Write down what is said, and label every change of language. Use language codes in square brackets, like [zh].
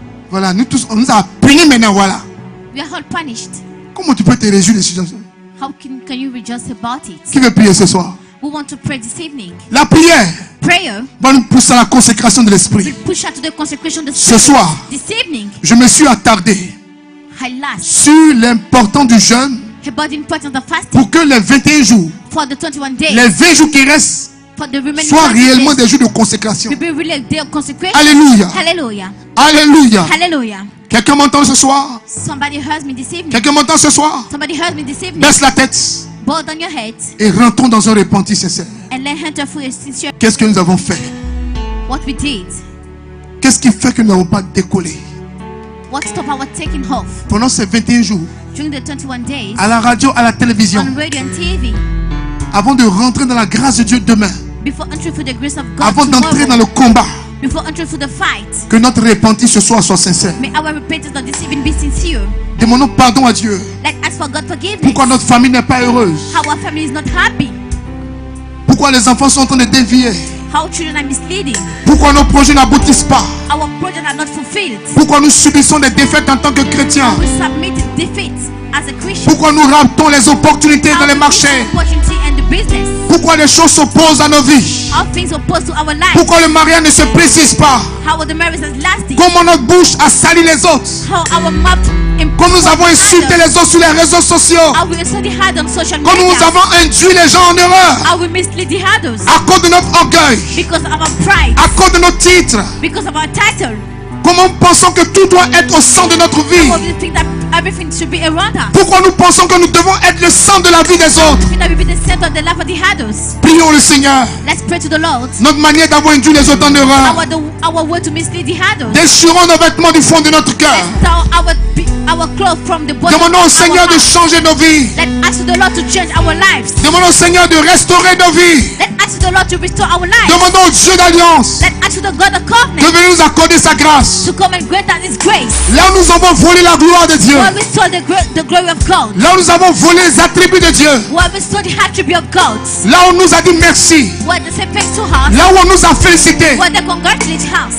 [fr] Voilà, nous tous, on nous a punis maintenant, voilà. [en] We are all punished. [fr] Comment tu peux te réjouir de ce genre? [en] How can you rejoice about it? [fr] Qui veut prier ce soir? [en] We want to pray this evening. [fr] La prière [en] Prayer [fr] va nous pousser à la consécration de l'esprit. [en] will push out to the consecration of the [fr] Ce soir, [en] This evening, [fr] je me suis attardé [en] I last [fr] sur l'importance du jeûne [en] about the importance of fasting [fr] pour que les 21 jours, [en] for the 21 days, [fr] les 20 jours qui restent, [en] for the remaining [fr] soient [en] 20 [fr] réellement [en] days, [fr] des jours de consécration. [en] will be really a day of consecration. [fr] Alléluia. [en] Hallelujah. [fr] Alléluia. [en] Hallelujah. [fr] Quelqu'un m'entend ce soir? [en] Somebody heard me this evening. [fr] Quelqu'un m'entend ce soir? [en] Somebody heard me this evening. [fr] Baisse la tête [en] Bow down your head [fr] et rentrons dans un repenti sincère. [en] and let enter for a sincere [fr] Qu'est-ce que nous avons fait? [en] what we did. [fr] Qu'est-ce qui fait que nous n'avons pas décollé? [en] What stopped our taking off [fr] Pendant ces 21 jours, [en] during the 21 days [fr] à la radio, à la télévision, [en] on radio and TV, [fr] avant de rentrer dans la grâce de Dieu demain, [en] before entering for the grace of God [fr] avant d'entrer dans [en] tomorrow, [fr] le combat, [en] before entering for the fight, [fr] que notre repenti ce soir soit sincère. [en] may our repentance of this even be sincere. [fr] Demandons pardon à Dieu. [en] Let us for God forgiveness. [fr] Pourquoi notre famille n'est pas heureuse? [en] How our family is not happy. [fr] Pourquoi les enfants sont en train de dévier? [en] How children are misleading. [fr] Pourquoi nos projets n'aboutissent pas? [en] Our projects are not fulfilled. [fr] Pourquoi nous subissons des défaites en tant que chrétiens? [en] We submit defeat as a Christian. [fr] Pourquoi nous ratons les opportunités dans les marchés? [en] Opportunity and the business. [fr] Pourquoi les choses s'opposent à nos vies? [en] How things opposed to our life. [fr] Pourquoi le mariage ne se précise pas? [en] How the marriage has lasted. [fr] Comment notre bouche a sali les autres? [en] How our mouth [fr] Comme nous avons insulté les autres sur les réseaux sociaux? [en] How we insulted on social [fr] Comme nous [en] media. [fr] avons induit les gens en erreur? [en] How we mislead the others. [fr] À cause de notre orgueil? [en] Because of our pride. [fr] À cause de nos titres? [en] Because of our title. [fr] Comment pensons que tout doit être au centre de notre vie? [en] How we think that everything should be around us. [fr] Pourquoi nous pensons que nous devons être le centre de la vie des autres? [en] We think that we be the center of the life of the others. [fr] Prions le Seigneur. [en] Let's pray to the Lord. [fr] Notre manière d'avoir induit les autres en erreur. [en] Our way to mislead the others. [fr] Déchirons nos vêtements du fond de notre cœur. [en] Let's tear our clothes from the bottom [fr] Demandons au [en] of [fr] Seigneur [en] our [fr] de [en] heart. [fr] changer nos vies. [en] Let ask the Lord to change our lives. [fr] Demandons au Seigneur de restaurer nos vies. [en] Let ask the Lord to restore our lives. [fr] Demandons au Dieu d'alliance [en] Let ask the God of [fr] de [en] covenant [fr] venir nous accorder sa grâce. [en] to come and grant us His grace. [fr] Là où nous avons volé la gloire de Dieu. [en] Where we stole the glory of God. [fr] Là où nous avons volé les attributs de Dieu. [en] Where we stole the attribute of God. [fr] Là où on nous a dit merci. [en] Where they say thanks to us. [fr] Là où on nous a félicité. [en] Where they congratulate us.